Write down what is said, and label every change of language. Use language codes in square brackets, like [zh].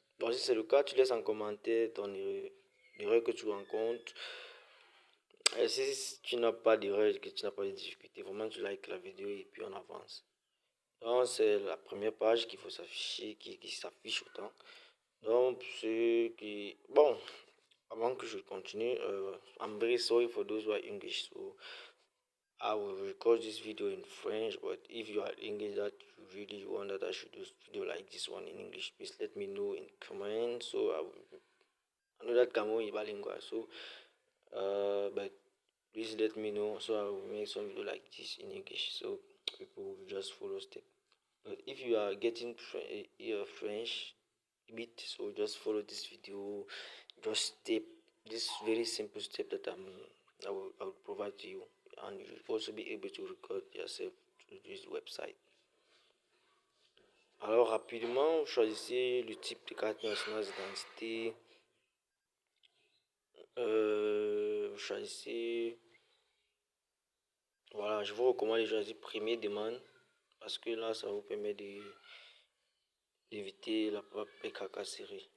[fr] Donc, si c'est le cas, tu laisses en commentaire ton erreur que tu rencontres. Et si tu n'as pas d'erreur, que tu n'as pas de difficultés, vraiment tu likes la vidéo et puis on avance. Donc, c'est la première page qu'il faut s'afficher, qui s'affiche autant. Donc, ce qui... Bon, avant que je continue, [en] I'm very sorry for those who are English. So, I will record this video in French. But if you are English that you really want that I should do video like this one in English, please let me know in comments. So, I know that Cameroon is bilingual. So, but please let me know. So, I will make some video like this in English. So, people will just follow step. But if you are getting French bit, so just follow this video, just step this very simple step that I will provide to you, and you will also be able to record yourself to this website. [fr] Alors rapidement, vous choisissez le type de carte nationale d'identité. Vous choisissez, voilà, je vous recommande de choisir première demande parce que là ça vous permet d'éviter la PKK série.